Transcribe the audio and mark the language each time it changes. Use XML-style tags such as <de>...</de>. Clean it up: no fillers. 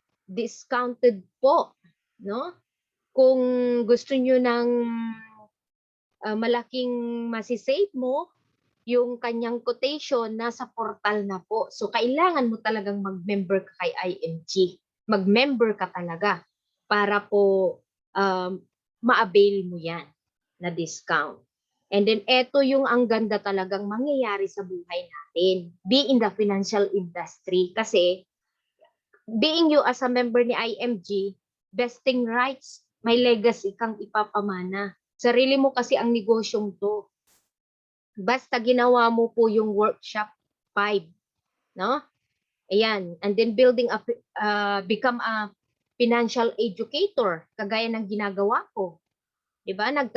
<tl>Discounted po, no? Kung gusto niyo ng malaking masisave mo, yung kanyang quotation nasa portal na po. So kailangan mo talagang mag-member ka kay IMG. Mag-member ka talaga para po ma-avail mo yan na discount. And then, eto yung ang ganda talagang mangyayari sa buhay natin.</tl> <en>Be in the financial industry. Kasi, being you as a member ni IMG, vesting rights,</en> <tl>may legacy kang ipapamana. Sarili mo kasi ang negosyong to. Basta ginawa mo po yung workshop 5. No? Ayan.</tl> <en>And then, become a financial educator,</en> <tl>kagaya ng ginagawa ko.</tl> <en>Diba?</en>